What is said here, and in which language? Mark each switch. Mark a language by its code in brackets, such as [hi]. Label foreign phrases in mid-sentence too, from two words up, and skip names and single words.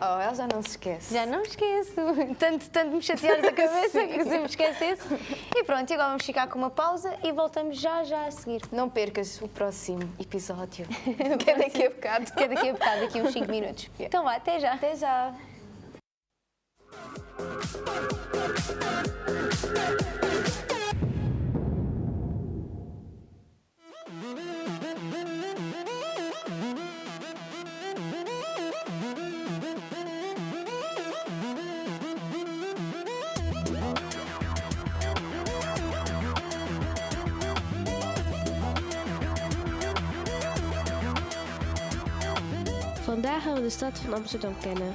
[pt] Oh, ela já não se esquece. Já não esqueço. Tanto me chateares a cabeça que se me esquecesse. E pronto, agora vamos ficar com uma pausa e voltamos já a seguir. Não percas o próximo episódio. Que é daqui a bocado. Que é daqui a bocado, daqui a uns 5 minutos. Então vá, até já. Até já. [nl] Vandaag gaan we de stad van Amsterdam kennen.